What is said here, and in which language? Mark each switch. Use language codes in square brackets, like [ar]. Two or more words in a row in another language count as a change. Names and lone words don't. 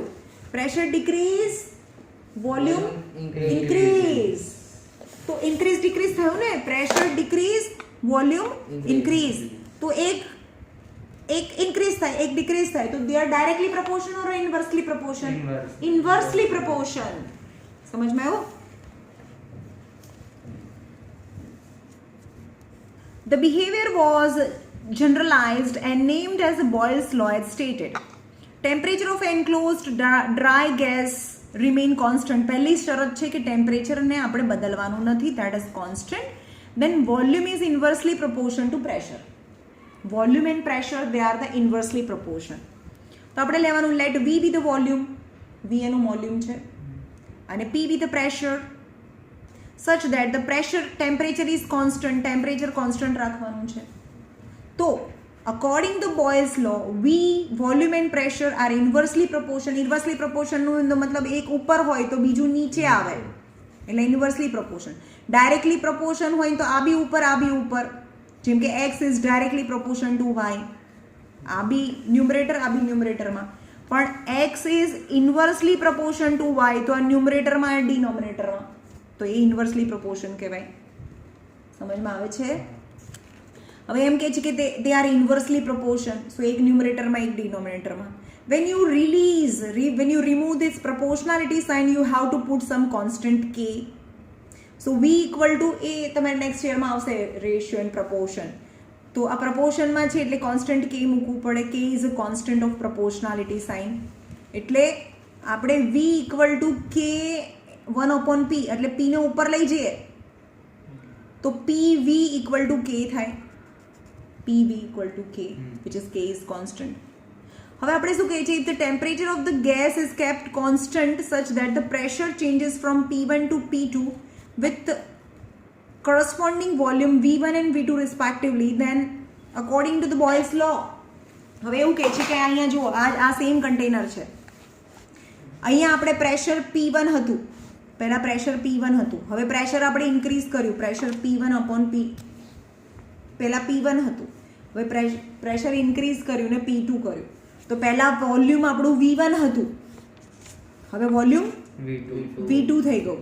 [en] pressure decrease, volume increase. તો increase decrease [gu] થયું ને, [en] pressure decrease, volume increase. [gu] તો એક ઇન્ક્રીઝ થાય, એક ડિક્રીઝ થાય, [en] તો they are directly proportion or inversely proportion? inversely proportion. [gu] સમજમાં આવ્યું? [en] The behavior was generalized and named as Boyle's law as stated. Temperature of enclosed dry gas remain constant. [gu] પહેલી શરત છે કે ટેમ્પરેચરને આપણે બદલવાનું નથી, [en] that is constant. Then volume is inversely proportion to pressure. Volume and pressure, they are the inversely proportion. [gu] તો આપણે લેવાનું [en] let V be the volume, V [gu] એનું વોલ્યુમ છે, અને [en] P be the pressure. such that the pressure temperature is constant, temperature constant [gu] રાખવાનું છે. તો [en] according to Boyle's law, V volume and pressure are inversely proportion [gu] નો મતલબ એક ઉપર હોય તો બીજું નીચે આવે એટલે [en] inversely proportion. directly proportion [gu] હોય તો આ બી ઉપર જેમ કે [en] x is directly proportion to y, [gu] આ બી ન્યુમરેટરમાં, પણ [en] x is inversely proportion to y [gu] તો આ ન્યુમરેટરમાં અને ડિનોમિનેટરમાં, તો એ [en] inversely proportion [gu] કહેવાય. સમજમાં આવે છે? હવે એમ કહે છે કે [en] they are inversely proportion, so [gu] એક ન્યુમરેટરમાં એક ડિનોમિનેટરમાં. [en] when you remove this proportionality sign, you have to put some constant k. so v equal to a [gu] તમારે નેક્સ્ટ યરમાં આવશે [en] ratio and proportion, [gu] તો આ પ્રપોર્શનમાં છે એટલે કોન્સ્ટન્ટ k મૂકવું પડે. [en] k is a constant of proportionality sign, [gu] એટલે આપણે [en] v equal to k 1/p [gu] એટલે p ને ઉપર લઈ જઈએ તો [en] pv equal to k થાય, pv equal to k which is k is constant. [gu] હવે આપણે શું કહીએ છીએ? [en] if the temperature of the gas is kept constant such that the pressure changes from P1 to P2 with the corresponding volume V1 and V2 respectively, then according to the Boyle's law. [gu] હવે એવું કહે છે કે અહીંયા જુઓ, આ [en] same container [gu] છે, અહીંયા આપણે પ્રેશર P1 હતું, પહેલાં પ્રેશર P1 હતું, હવે પ્રેશર આપણે ઇન્ક્રીઝ કર્યું, પ્રેશર P1/P, પહેલાં P1 હતું, હવે [en] pressure increase [gu] કર્યું ને P2 કર્યું, તો પહેલાં વોલ્યુમ આપણું V1 હતું, હવે વોલ્યુમ V2 થઈ ગયું.